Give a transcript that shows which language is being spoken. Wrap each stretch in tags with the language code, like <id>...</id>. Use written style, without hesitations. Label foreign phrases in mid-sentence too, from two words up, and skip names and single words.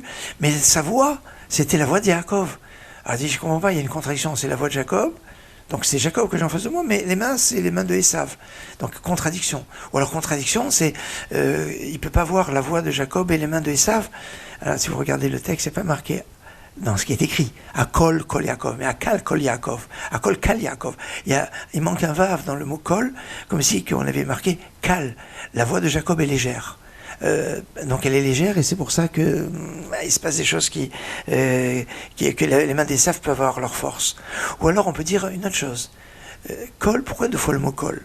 <fr>Mais sa voix, c'était la voix de Yaakov. Alors il dit, je comprends pas, il y a une contradiction. C'est la voix de Jacob. Donc c'est Jacob que j'ai en face de moi, mais les mains, c'est les mains de Esav. Donc contradiction. Ou alors contradiction, c'est il ne peut pas voir la voix de Jacob et les mains de Esav. Alors si vous regardez le texte, c'est pas marqué dans ce qui est écrit.</fr> <he>הקול קול יעקב, mais הקל קול יעקב. הקול קל יעקב.</he> <fr>Il manque un vav dans le mot Kol, comme si on avait marqué Kal. La voix de Jacob est légère. Donc elle est légère, et c'est pour ça que il se passe des choses que les mains d'Esav peuvent avoir leur force. Ou alors on peut dire une autre chose. Kol, pourquoi deux fois le mot Kol?</fr>